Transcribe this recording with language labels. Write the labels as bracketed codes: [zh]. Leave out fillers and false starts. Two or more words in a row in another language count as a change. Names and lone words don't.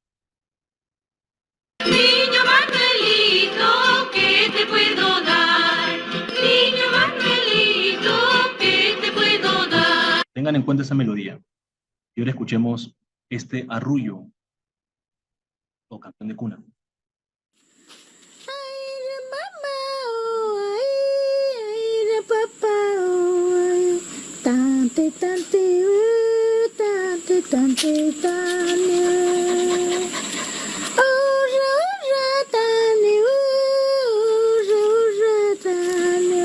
[es] Niño Manuelito, ¿qué te puedo dar? Niño Manuelito, ¿qué te puedo dar? Tengan en cuenta esa melodía. Y ahora escuchemos este arrullo o canción de cuna. Tante, tante, tante, tante, tante. Ora, ora, tane, ora, ora, tane.